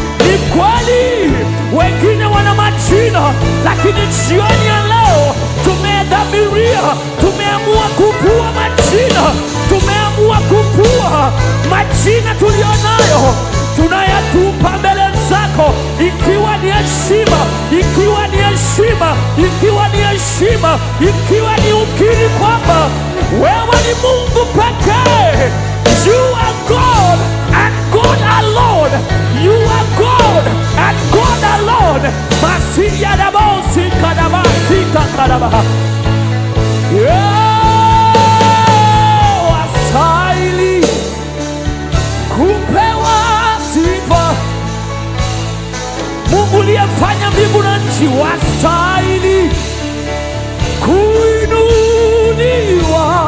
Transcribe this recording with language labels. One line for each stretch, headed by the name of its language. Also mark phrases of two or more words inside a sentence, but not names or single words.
Swahili: Ni kweli wengine wana majina, lakini jioni ya leo tumedhamiria Tumeamua kupua majina, tumeamua kupua majina tulionayo, tunayatupa mbele zako, ikiwa ni heshima, ikiwa ni heshima, ikiwa ni heshima, ikiwa ni ukiri kwamba wewe ni Mungu pekee.
English: You are God and God alone. You are God and God alone. Masiya da bo si ka da ba si ka ka da ba.
Swahili: Yeah, wasaili kupewa sifa. Mungu uliyefanya mbingu na nchi, wasaili kuinuliwa.